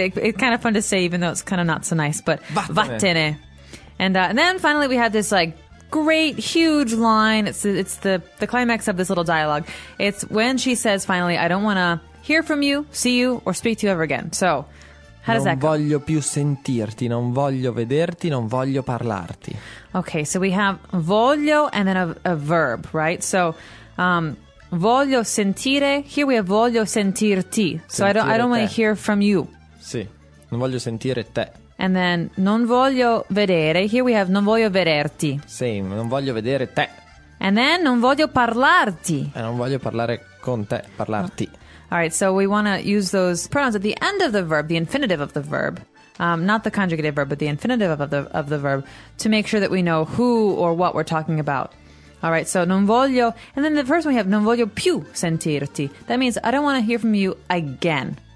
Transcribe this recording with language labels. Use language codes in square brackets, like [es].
[en] It's kind of fun to say, even though it's kind of not so nice, but [it] vattene. Vattene. [en] And then finally we have this like great, huge line. It's the climax of this little dialogue. It's when she says, finally, I don't want to hear from you, see you, or speak to you ever again. So, how does that go? [it] Non voglio più sentirti, non voglio vederti, non voglio parlarti. [en] Okay, so we have voglio and then a verb, right? [it] So, voglio sentire. [en] Here we have [it] voglio sentirti. [en] So I don't want to hear from you. [it] Sì, non voglio sentire te. [en] And then [it] non voglio vedere. [en] Here we have [it] non voglio vederti. Same, non voglio vedere te. [en] And then [it] non voglio parlarti. E non voglio parlare con te, parlarti. [en] All right, so we want to use those pronouns at the end of the verb, the infinitive of the verb. Not the conjugative verb, but the infinitive of the verb to make sure that we know who or what we're talking about. All right, so [it] non voglio. [en] And then the first one we have, [it] non voglio più sentirti. [en] That means I don't want to hear from you again.